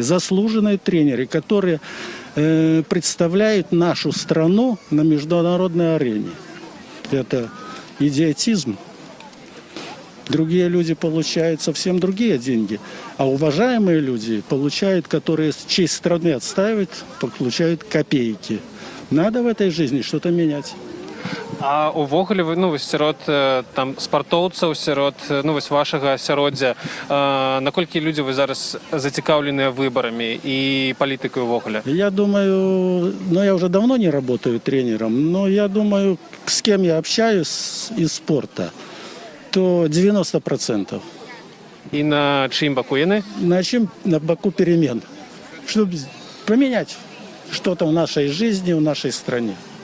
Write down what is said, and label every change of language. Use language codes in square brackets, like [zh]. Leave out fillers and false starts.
[ru] Заслуженные тренеры, которые представляют нашу страну на международной арене. Это идиотизм. Другие люди получают совсем другие деньги. А уважаемые люди получают, которые честь страны отстаивают, получают копейки. Надо в этой жизни что-то менять. [be] А увогуле вы, сярод там спартоўцаў, сярод вашага асяроддзя, наколькі людзі вы зараз зацікаўленыя выбарамі і палітыкай увогуле? [ru] Я думаю, я уже давно не работаю тренером, но я думаю, с кем я общаюсь из спорта, то 90%. [be] И на чьим боку яны? [ru] На боку перемен. Чтобы поменять что-то в нашей жизни, в нашей стране.